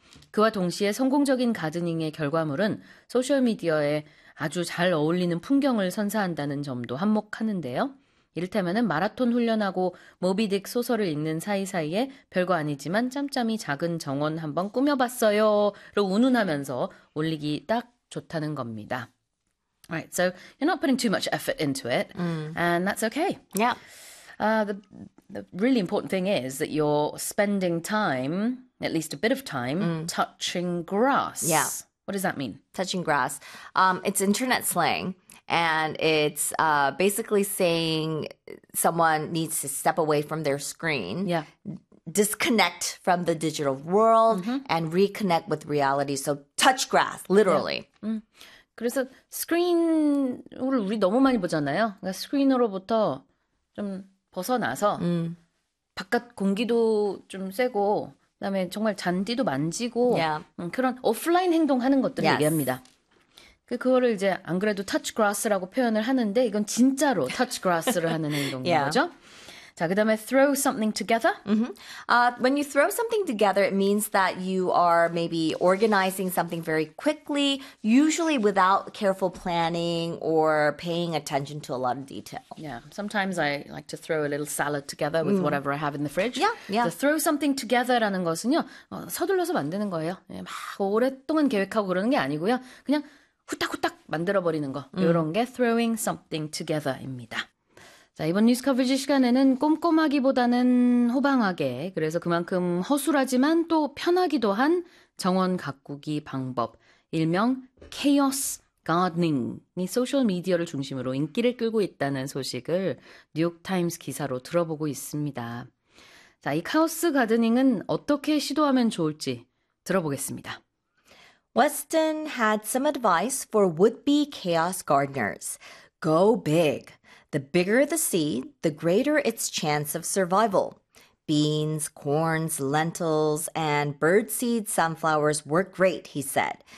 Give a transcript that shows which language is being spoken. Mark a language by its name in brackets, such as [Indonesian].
[Korean] 그와 동시에 성공적인 가드닝의 결과물은 소셜미디어에 아주 잘 어울리는 풍경을 선사한다는 점도 한몫하는데요. 이를테면 마라톤 훈련하고 모비딕 소설을 읽는 사이사이에 별거 아니지만 짬짬이 작은 정원 한번 꾸며봤어요.로 운운하면서 올리기 딱 좋다는 겁니다. [English] Alright, so you're not putting too much effort into it, and that's okay. The really important thing is that you're spending time, at least a bit of time, touching grass. What does that mean? Touching grass. It's internet slang, and it's basically saying someone needs to step away from their screen, disconnect from the digital world, and reconnect with reality. So touch grass, literally. [Korean] 그래서 스크린을 우리 너무 많이 보잖아요. 그러니까 스크린으로부터 좀 벗어나서 바깥 공기도 좀 쐬고 그다음에 정말 잔디도 만지고 그런 오프라인 행동하는 것들을 얘기합니다. 그거를 이제 안 그래도 터치 그라스라고 표현을 하는데 이건 진짜로 터치 그라스를 하는 행동인 거죠. 자, 그다음에 [English] throw something together. When you throw something together, it means that you are maybe organizing something very quickly, usually without careful planning or paying attention to a lot of detail. Yeah, sometimes I like to throw a little salad together with whatever I have in the fridge. So throw something together [Korean] 라는 것은요, 서둘러서 만드는 거예요. 예, 막 오랫동안 계획하고 그러는 게 아니고요. 그냥 후딱후딱 만들어버리는 거. 이런 게 [English] throwing something together [Korean] 입니다. 자, 이번 뉴스 커버리지 시간에는 꼼꼼하기보다는 호방하게, 그래서 그만큼 허술하지만 또 편하기도 한 정원 가꾸기 방법, 일명 케이오스 가드닝이 소셜 미디어를 중심으로 인기를 끌고 있다는 소식을 뉴욕타임스 기사로 들어보고 있습니다. 자, 이 카오스 가드닝은 어떻게 시도하면 좋을지 들어보겠습니다. [English] Weston had some advice for would-be chaos gardeners. Go big. The bigger the seed, the greater its chance of survival. Beans, corns, lentils, and birdseed sunflowers work great, he said.